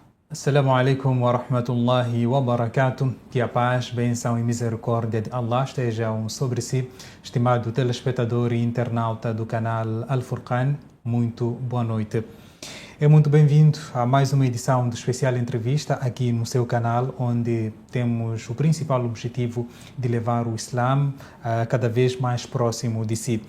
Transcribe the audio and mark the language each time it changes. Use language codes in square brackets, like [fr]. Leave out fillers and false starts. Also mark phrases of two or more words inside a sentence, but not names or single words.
[ar] السلام عليكم ورحمة الله وبركاته. [pt] Que a paz, bênção e misericórdia de Allah estejam sobre si, estimado telespectador e internauta do canal Al-Furqan. Muito boa noite. É muito bem-vindo a mais uma edição do Especial Entrevista aqui no seu canal, onde temos o principal objetivo de levar o Islã cada vez mais próximo de si.